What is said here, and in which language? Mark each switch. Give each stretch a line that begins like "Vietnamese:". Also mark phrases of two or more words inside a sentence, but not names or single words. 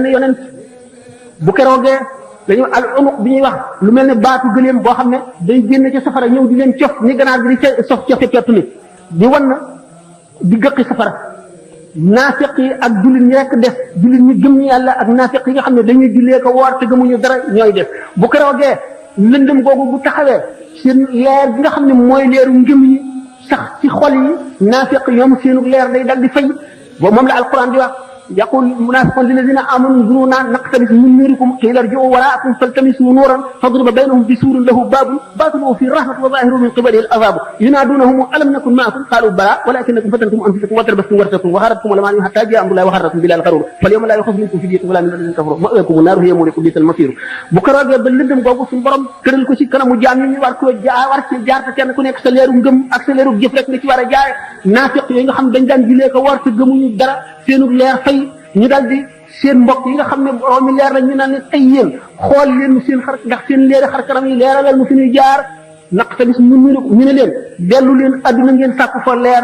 Wolof: yonent bu keroogee dañu al unuq bi ñuy wax lu mel ne baatu gëléem boo xam ne day génn ci safara ñëw di leen cof ni ganaar gi di sof cofe pettu nit di wan na di gëqi safara naafiq yi ak jullit ñi rek def jullit ñi gëm ñi yàlla ak naafiq yi nga xam ne dañuy jullee ko woor te gëmuñu dara ñooy def bu keroogee lëndëm googu bu taxawee seen leer bi nga xam ne mooy leeru ngëm yi sax ci xol yi naafiq ñoom seenu leer day dal di fay boobu moom la alquran di wax
Arabic: يقول المنافقون للذين امنوا انظرونا نقتبس من نوركم قيل ارجعوا وراءكم فالتمسوا نورا فاضرب بينهم بسور له باب باطنه في الرحمه وظاهره من قبله العذاب ينادونهم الم نكن معكم قالوا بلى ولكنكم فتنتم انفسكم وتربصتم وارتبتم وغرتكم الاماني حتى جاء امر الله وغرتكم بالله الغرور فاليوم لا يؤخذ منكم فدية ولا من الذين كفروا مأواكم النار هي مولاكم بئس المصير
Wolof: bu ko roogee ba lëndëm googu suñu borom tëral ko ci kanamu jaam ñi war ko war ci jaar te kenn ku nekk sa leeru ngëm ak sa leeru jëf rek nga ci war a jaare naafiq yooyu nga xam dañ daan julee ko war te gëmuñu dara seenu leer fay ñu daldi seen mbokk yi nga xam ne boroomi leer la ñu naan leen ay yéen xool leen seen xar ndax seen leeri xar kanam yi leeralal mu fi ñuy jaar naqtabis ñu ne leen dellu leen adduna ngeen sàkku fa leer